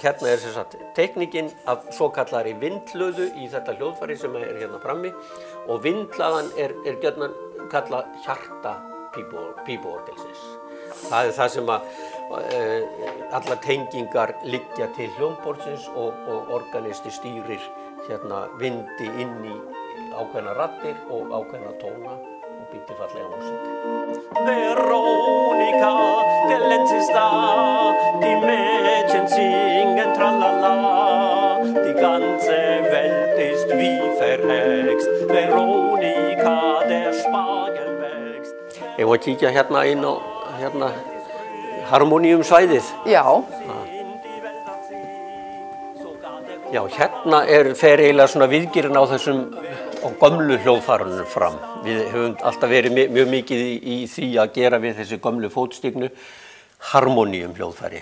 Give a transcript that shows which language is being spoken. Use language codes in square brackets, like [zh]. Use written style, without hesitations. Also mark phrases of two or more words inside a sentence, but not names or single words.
[is] Hérna er sem sagt teikningin af svokallari vindhlöðu í þetta hljóðfæri sem er hérna frammi og vindhlaðan er gjarnan kallað hjarta pípuorgelsins. Það er það sem að allar tengingar liggja til hljómborðsins og organisti stýrir hérna vindi inn í ákveðna raddir og ákveðna tóna og býr til fallega músík. [de] Veronica, der Lenz ist da, die Mädchen singen tralala, die ganze Welt ist wie verhext, Veronica, der Spargel wächst. [is] Ég var að kíkja hérna inn á hérna harmoníumsvæðið. Já. Já, hérna fer eiginlega svona viðgerinn á þessum á gömlu hljóðfærunum fram. Við höfum alltaf verið mjög mikið í því að gera við þessi gömlu fótstignu harmoníumhljóðfæri.